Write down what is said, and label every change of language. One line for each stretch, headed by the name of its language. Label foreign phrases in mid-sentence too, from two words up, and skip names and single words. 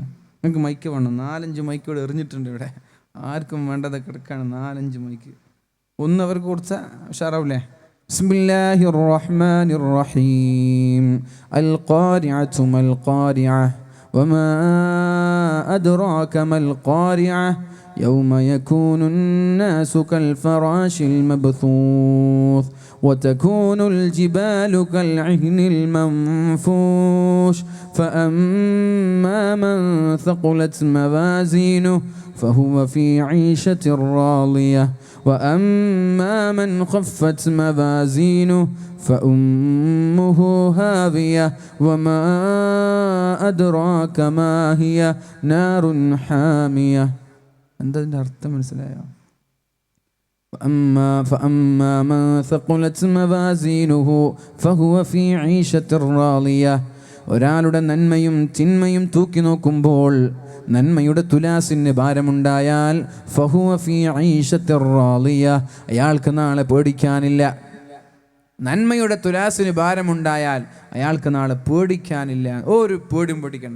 Malayalam: നിങ്ങൾക്ക് മൈക്ക് വേണം. 4-5 മൈക്ക് ഇവിടെ എറിഞ്ഞിട്ടുണ്ട്. ഇവിടെ ആർക്കും വേണ്ടതൊക്കെ എടുക്കാണ് 4-5 മൈക്ക്. ഒന്ന് അവർക്ക് കൊടുത്താൽ ഉഷാറാവില്ലേ?
Arabic: بسم الله الرحمن الرحيم. القارعة ما القارعة وما أدراك ما القارعة يوم يكون الناس كالفراش المبثوث وتكون الجبال كالعهن المنفوش فأما من ثقلت موازينه فهو في عيشة راضية وأما من خفت موازينه فأمه هاوية وما أدراك ما هي نار حامية.
Malayalam: എന്താ അതിൻ്റെ അർത്ഥം മനസ്സിലായോ?
Arabic: فأما من ثقلت موازينه فهو في عيشة راضية.
Malayalam: ഒരാളുടെ നന്മയും തിന്മയും തൂക്കി നോക്കുമ്പോൾ നന്മയുടെ തുലാസിന് ഭാരമുണ്ടായാൽ
Arabic: فهو في عيشة راضية,
Malayalam: അയാൾക്ക് നാളെ പേടിക്കാനില്ല. നന്മയുടെ തുലാസിന് ഭാരമുണ്ടായാൽ അയാൾക്ക് നാളെ പേടിക്കാനില്ല, ഒരു പേടിയും പേടിക്കണ്ട.